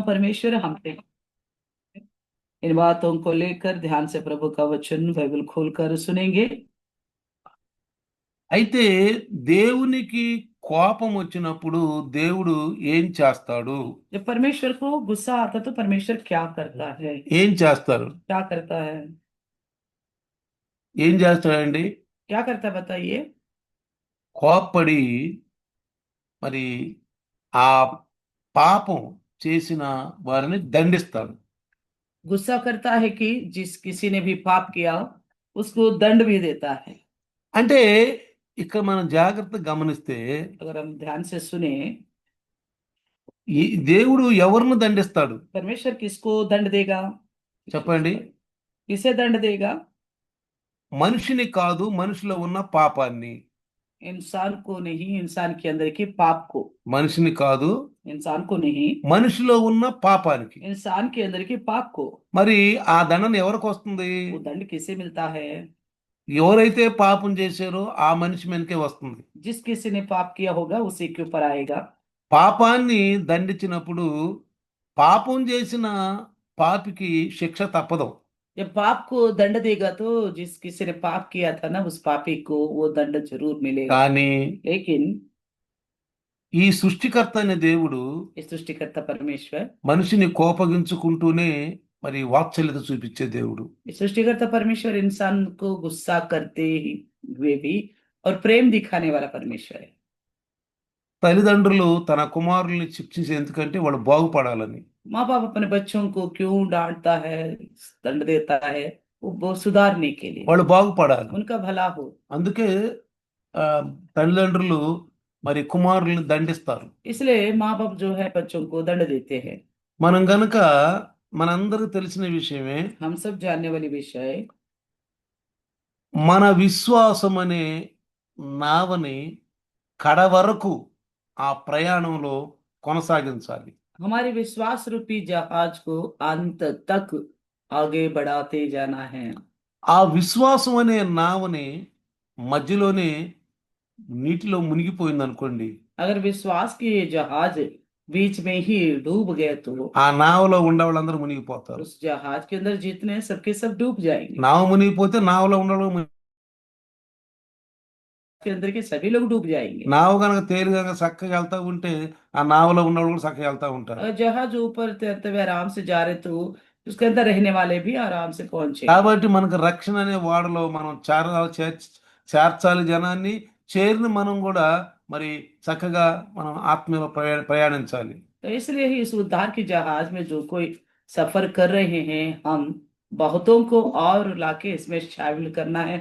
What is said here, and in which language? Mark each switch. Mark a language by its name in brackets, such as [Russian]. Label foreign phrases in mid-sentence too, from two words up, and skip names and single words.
[Hindi] परमेश्वर हम पे इन बातों को लेकर ध्यान से प्रभु का वचन बाइबल खोलकर सुनेंगे। [Telugu] అయితే దేవునికి కోపం వచ్చినప్పుడు దేవుడు ఏం చేస్తాడు? [Hindi] जब परमेश्वर को गुस्सा आता तो परमेश्वर क्या करता है? [Telugu] ఏం చేస్తారు? [Hindi] क्या करता है? [Telugu] ఏం చేస్తాడండి? [Hindi] क्या करता है बताइए। [Telugu] కోప్పడి మరి ఆ పాపం చేసిన వారిని దండిస్తాడు. [Hindi] गुस्सा करता है कि जिस किसी ने भी पाप किया उसको दंड भी देता है। [Telugu] అంటే ఇక్కడ మనం జాగ్రత్తగా గమనిస్తే [Hindi] अगर हम ध्यान से सुने, [Telugu] ఈ దేవుడు ఎవరిని దండిస్తాడు [Hindi] परमेश्वर किसको दंड देगा? [Telugu] చెప్పండి? [Hindi] किसे दंड देगा? [Telugu] మనిషిని కాదు, మనిషిలో ఉన్న పాపాన్ని. [Hindi] इंसान को नहीं, इंसान के अंदर के पाप को। [Telugu] మనిషిని కాదు, [Hindi] इंसान को नहीं, [Telugu] మనిషిలో ఉన్న పాపానికి. [Hindi] इंसान के अंदर के पाप को। [Telugu] మరి ఆ దండన ఎవరికి వస్తుంది? [Hindi] वो दंड किसे मिलता है? [Telugu] ఎవరైతే పాపం చేశారో ఆ మనిషి మీదకే వస్తుంది. [Hindi] जिस किसी ने पाप किया होगा उसी के ऊपर आएगा। [Telugu] పాపాన్ని దండించినప్పుడు పాపం చేసిన పాపికి శిక్ష తప్పదు. [Hindi] जब पाप को दंड देगा तो जिस किसी ने पाप किया था ना उस पापी को वो दंड जरूर मिलेगा। [Telugu] కానీ [Hindi] लेकिन [Telugu] ఈ సృష్టికర్త అనే దేవుడు [Hindi] इस सृष्टिकर्ता परमेश्वर, [Telugu] మనిషిని కోపగించుకుంటూనే మరి వాత్సల్యత చూపించే దేవుడు. [Hindi] इस सृष्टिकर्ता परमेश्वर इंसान को गुस्सा करते हुए भी और प्रेम दिखाने वाला परमेश्वर है। [Telugu] తల్లిదండ్రులు తన కుమారుల్ని శిక్షించే ఎందుకంటే వాళ్ళు బాగుపడాలని. [Hindi] माँ बाप अपने बच्चों को क्यों डांटता है, दंड देता है? वो सुधारने के लिए, [Telugu] వాళ్ళు బాగుపడాలి. [Hindi] उनका भला हो। [Telugu] అందుకే ఆ, తల్లిదండ్రులు మరి కుమారుల్ని దండిస్తారు. [Hindi] इसलिए माँ बाप जो है बच्चों को दंड देते हैं। [Telugu] మనం గనక మనందరికి తెలిసిన విషయమే, [Hindi] हम सब जानने वाली विषय, [Telugu] మన విశ్వాసం అనే నావని కడ వరకు ఆ ప్రయాణంలో కొనసాగించాలి. [Hindi] हमारे विश्वास रूपी जहाज को अंत तक आगे बढ़ाते जाना है। [Telugu] ఆ విశ్వాసం అనే నావని మధ్యలోనే నీటిలో మునిగిపోయింది అనుకోండి, [Hindi] अगर विश्वास की ये जहाज बीच में ही डूब गए तो [Telugu] ఆ నావలో ఉండే వాళ్ళందరూ మునిగిపోతారు. [Hindi] उस जहाज के अंदर जितने हैं, सबके सब डूब जाएंगे। [Telugu] నావ మునిగిపోతే నావలో ఉండడం [Hindi] के अंदर के सभी लोग डूब जाएंगे। [Telugu] నావ కనుక తేలిగా చక్కగా వెళ్తా ఉంటే ఆ నావలో ఉన్నవాళ్ళు కూడా చక్కగా వెళ్తా ఉంటారు. [Hindi] अगर जहाज ऊपर तैरते हुए आराम से जा रहे तो उसके अंदर रहने वाले भी आराम से पहुंचे। [Telugu] కాబట్టి మనకు రక్షణ అనే వాడలో మనం చేర్చాలి జనాన్ని. చేరిన మనం కూడా మరి చక్కగా మనం ఆత్మీయంలో ప్రయాణించాలి. [Hindi] तो इसलिए ही इस उद्धार की जहाज में जो कोई सफर कर रहे हैं, हम बहुतों को और लाके इसमें शामिल करना है।